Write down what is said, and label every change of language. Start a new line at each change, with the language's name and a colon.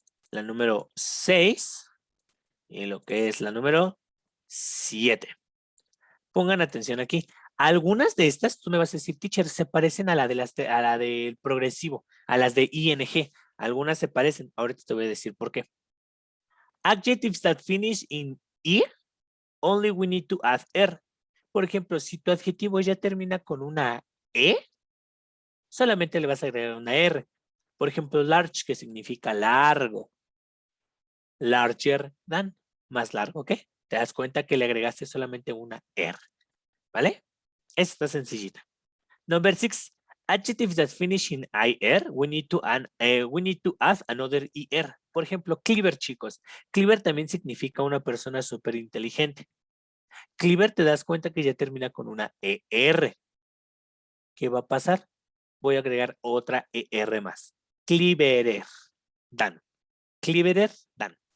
Spanish: La número 6. Y lo que es la número 7. Pongan atención aquí. Algunas de estas, tú me vas a decir, teacher, se parecen a la del progresivo, a las de ING. Algunas se parecen. Ahorita te voy a decir por qué.
English: Adjectives that finish in I, only we need to add R.
Spanish: Por ejemplo, si tu adjetivo ya termina con una E, solamente le vas a agregar una R. Por ejemplo, large, que significa largo.
English: Larger than,
Spanish: más largo que. Te das cuenta que le agregaste solamente una R. ¿Vale? Esta está sencillita.
English: Number 6. Adjectives that finish in IR, we need to add another ER.
Spanish: Por ejemplo, clever, chicos. Clever también significa una persona súper inteligente. Clever te das cuenta que ya termina con una ER. ¿Qué va a pasar? Voy a agregar otra ER más.
English: Cleverer than. Cleverer than.